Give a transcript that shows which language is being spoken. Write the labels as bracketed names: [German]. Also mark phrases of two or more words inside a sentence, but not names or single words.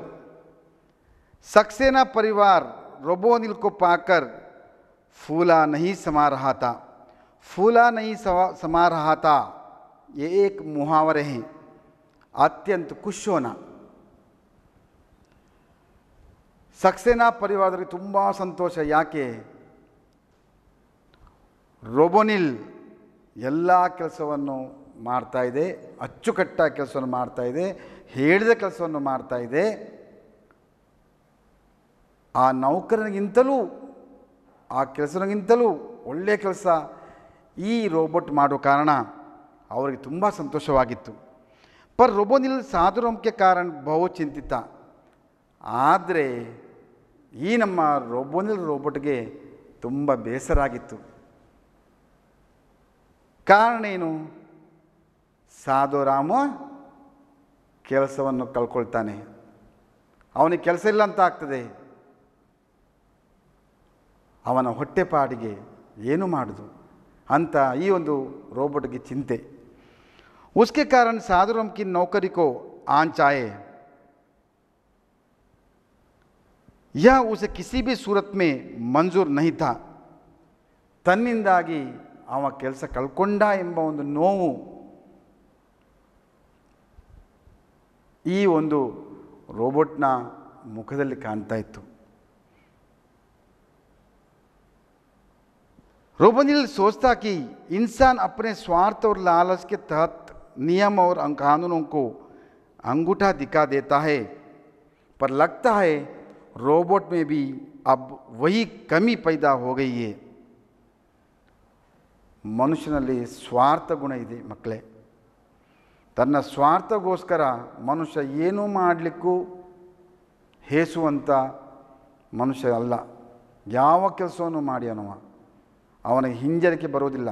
[Hindi] सक्सेना परिवार रोबोनिल को पाकर फूला नहीं समा रहा था। फूला नहीं समा रहा था, ये एक मुहावरे हैं। अत्यंत खुश होना। सक्सेना परिवारದಲ್ಲಿ [Kannada] ತುಂಬ ಸಂತೋಷ। ಯಾಕೆ? ರೋಬೋನಿಲ್ ಎಲ್ಲ ಕೆಲಸವನ್ನು ಮಾಡ್ತಾ ಇದೆ, ಅಚ್ಚುಕಟ್ಟಾಗಿ ಕೆಲಸವನ್ನು ಮಾಡ್ತಾ ಇದೆ, ಹೇಳಿದ ಕೆಲಸವನ್ನು ಮಾಡ್ತಾ ಇದೆ। ಆ ನೌಕರನಿಗಿಂತಲೂ ಆ ಕೆಲಸನಿಗಿಂತಲೂ ಒಳ್ಳೆಯ ಕೆಲಸ ಈ ರೋಬೋಟ್ ಮಾಡೋ ಕಾರಣ ಅವರಿಗೆ ತುಂಬ ಸಂತೋಷವಾಗಿತ್ತು। [Hindi] पर रोबोनिल साधुराम के कारण बहुत चिंतित। [Kannada] ಆದರೆ ಈ ನಮ್ಮ ರೋಬೋನಿಲ್ ರೋಬೋಟ್ಗೆ ತುಂಬ ಬೇಸರ ಆಗಿತ್ತು। ಕಾರಣ ಏನು? ಸಾಧುರಾಮ ಕೆಲಸವನ್ನು ಕಳ್ಕೊಳ್ತಾನೆ, ಅವನಿಗೆ ಕೆಲಸ ಇಲ್ಲ ಅಂತ ಆಗ್ತದೆ, ಅವನ ಹೊಟ್ಟೆಪಾಡಿಗೆ ಏನು ಮಾಡೋದು ಅಂತ ಈ ಒಂದು ರೋಬೋಟ್ಗೆ ಚಿಂತೆ। [Hindi] उसके कारण साधुराम की नौकरी को आंच आए। यह उसे किसी भी सूरत में मंजूर नहीं था। [Kannada] ತನ್ನಿಂದಾಗಿ ಅವ ಕೆಲಸ ಕಳ್ಕೊಂಡ ಎಂಬ ಒಂದು ನೋವು ಈ ಒಂದು ರೋಬೋಟ್ನ ಮುಖದಲ್ಲಿ ಕಾಣ್ತಾ ಇತ್ತು। [Hindi] रोबोनिल सोचता कि इंसान अपने स्वार्थ और लालच के तहत नियम और कानूनों को अंगूठा दिखा देता है, पर लगता है रोबोट में भी अब वही कमी पैदा हो गई है। [Kannada] ಮನುಷ್ಯನಲ್ಲಿ ಸ್ವಾರ್ಥ ಗುಣ ಇದೆ ಮಕ್ಕಳೇ। ತನ್ನ ಸ್ವಾರ್ಥಗೋಸ್ಕರ ಮನುಷ್ಯ ಏನೂ ಮಾಡಲಿಕ್ಕೂ ಹೇಸುವಂಥ ಮನುಷ್ಯ ಅಲ್ಲ। ಯಾವ ಕೆಲಸವನ್ನು ಮಾಡಿ ಅವನಿಗೆ ಹಿಂಜರಿಕೆ ಬರೋದಿಲ್ಲ।